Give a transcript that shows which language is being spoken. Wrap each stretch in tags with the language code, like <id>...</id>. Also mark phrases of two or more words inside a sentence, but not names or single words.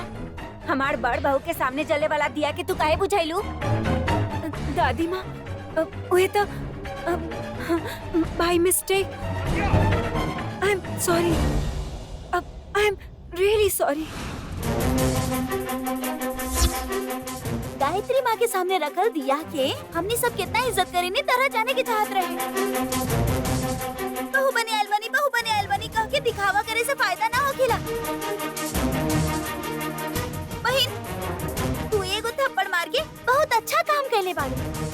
<bho>हमार बड़ बहू के सामने जले वाला दिया के तू काहे बुझाइलू? दादी माँ, उहे तो</bho> <en>by mistake. I am sorry. I am really sorry.</en> <bho>गायत्री माँ के सामने रखल दिया के हमने सब कितना इज्जत करी नहीं तरह जाने की चाहत रहे। बहू बने आयल बनी कह के दिखावा करे से फायदा ना होखेला। बहन, तू एगो थप्पड़ मार के बहुत अच्छा काम कैले बाड़ी।</bho>